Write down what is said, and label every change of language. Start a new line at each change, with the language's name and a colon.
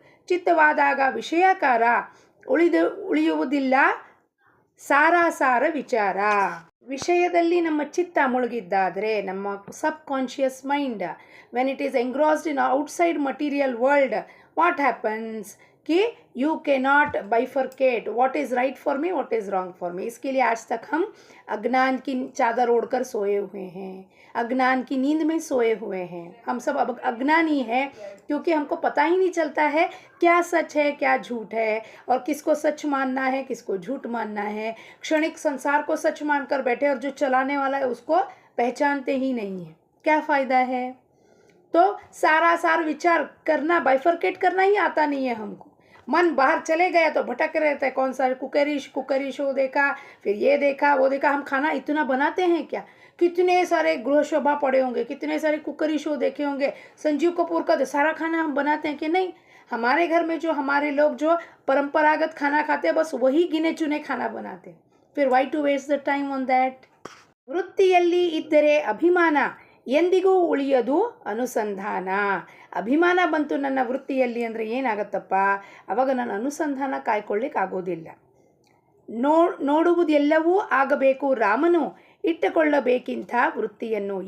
Kannada: ಚಿತ್ತವಾದಾಗ ವಿಷಯಕಾರ ಉಳಿಯುವುದಿಲ್ಲ ಸಾರಾಸಾರ ವಿಚಾರ. ವಿಷಯದಲ್ಲಿ ನಮ್ಮ ಚಿತ್ತ ಮುಳುಗಿದ್ದಾದರೆ, ನಮ್ಮ
English: Subconscious mind when it is engrossed in outside material world, what happens कि you cannot bifurcate what is right for me, what is wrong for me.
Hindi: इसके लिए आज तक हम अज्ञान की चादर ओढ़कर सोए हुए हैं, अज्ञान की नींद में सोए हुए हैं. हम सब अब अज्ञानी हैं क्योंकि हमको पता ही नहीं चलता है क्या सच है क्या झूठ है, और किसको सच मानना है किसको झूठ मानना है. क्षणिक संसार को सच मानकर बैठे और जो चलाने वाला है उसको पहचानते ही नहीं है. क्या फ़ायदा है? तो सारासार विचार करना, बाइफरकेट करना ही आता नहीं है हमको. मन बाहर चले गया तो भटक रहता है. कौन सा कुकरी शो देखा, फिर ये देखा वो देखा. हम खाना इतना बनाते हैं क्या? कितने सारे गृह शोभा पड़े होंगे, कितने सारे कुकरी शो देखे होंगे. संजीव कपूर का तो सारा खाना हम बनाते हैं कि नहीं? हमारे घर में जो हमारे लोग जो परंपरागत खाना खाते हैं, बस वही गिने चुने खाना बनाते हैं.
English: फिर why to waste the time on that.
Kannada: ವೃತ್ತಿಯಲ್ಲಿ ಇದ್ದರೆ ಅಭಿಮಾನ, ಎಂದಿಗೂ ಉಳಿಯದು ಅನುಸಂಧಾನ. ಅಭಿಮಾನ ಬಂತು ನನ್ನ ವೃತ್ತಿಯಲ್ಲಿ ಅಂದರೆ ಏನಾಗತ್ತಪ್ಪ, ಆವಾಗ ನನ್ನ ಅನುಸಂಧಾನ ಕಾಯ್ಕೊಳ್ಳಿಕ್ಕೆ ಆಗೋದಿಲ್ಲ. ನೋಡುವುದೆಲ್ಲವೂ ಆಗಬೇಕು ರಾಮನು, ಇಟ್ಟುಕೊಳ್ಳಬೇಕಿಂತ ವೃತ್ತಿಯನ್ನು.